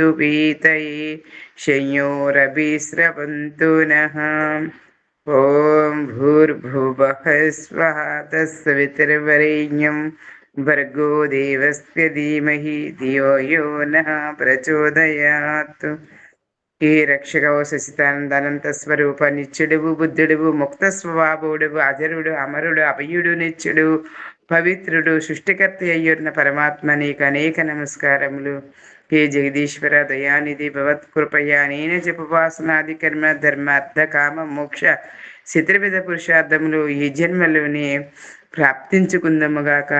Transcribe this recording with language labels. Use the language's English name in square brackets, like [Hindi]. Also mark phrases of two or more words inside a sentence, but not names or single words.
[Sanskrit] पीतये शयोरभिस्रवन्तु नः ॐ भूर्भुवः स्वः तत्सवितुर्वरेण्यं भर्गो देवस्य धीमहि धियो यो नः प्रचोदयात् [Telugu] ఈ రక్షకవ శశితానందానంత స్వరూప నిత్యుడువు బుద్ధుడువు ముక్త స్వభావుడువు అజరుడు అమరుడు అభయుడు నిత్యుడు పవిత్రుడు సృష్టికర్త అయ్యున్న పరమాత్మ నీకు అనేక నమస్కారములు. హే జగదీశ్వర దయానిధి భవత్కృపయా నేన జపవాసనాది కర్మ ధర్మార్థ కామ మోక్ష చతుర్విధ పురుషార్థములు ఈ జన్మలోనే ప్రాప్తించుకుందముగాక.